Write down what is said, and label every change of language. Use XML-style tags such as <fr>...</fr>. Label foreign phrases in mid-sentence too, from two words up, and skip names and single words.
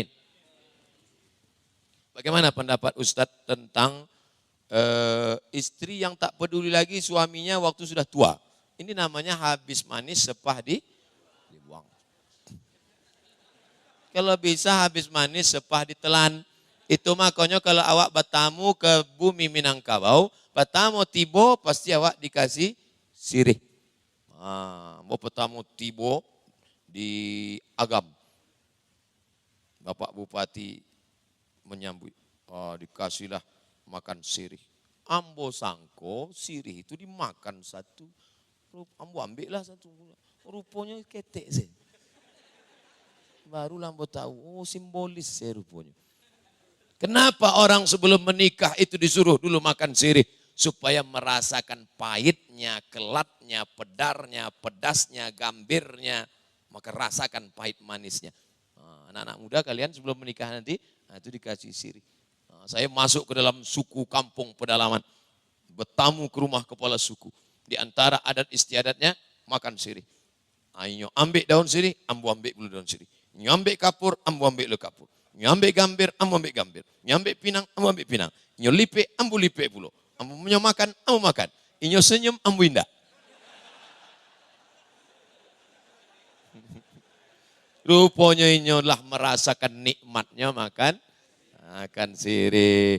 <id>Bagaimana pendapat Ustadz tentang istri yang tak peduli lagi suaminya waktu sudah tua? Ini namanya habis manis sepah dibuang. Kalau bisa habis manis sepah ditelan. Itu makanya kalau awak bertamu ke bumi Minangkabau, bertamu tibo pasti awak dikasih sirih. Mau bertamu tibo di Agam. Bapak Bupati menyambut, dikasihlah makan sirih.</id> <min>Ambo sangko sirih itu dimakan satu, ambo ambillah satu, rupanya ketek sih. Barulah ambo tahu, simbolis sih rupanya.</min> <id>Kenapa orang sebelum menikah itu disuruh dulu makan sirih? Supaya merasakan pahitnya, kelatnya, pedarnya, pedasnya, gambirnya. Maka rasakan pahit manisnya. Anak-anak muda kalian sebelum menikah nanti, itu dikasih sirih. Saya masuk ke dalam suku kampung pedalaman. Bertamu ke rumah kepala suku. Di antara adat istiadatnya, makan sirih.</id> <min>Ayo ambil daun sirih, ambo ambil dulu daun sirih. Nyo ambil kapur, ambo ambil dulu kapur. Nyo ambil gambir, ambo ambil gambir. Nyo ambil pinang, ambo ambil pinang. Nyo lipe, ambo lipe pula. Ambo nyo makan, ambo makan. Inyo senyum, ambo indah. Rupanya inyo lah merasakan nikmatnya makan sirih.</min>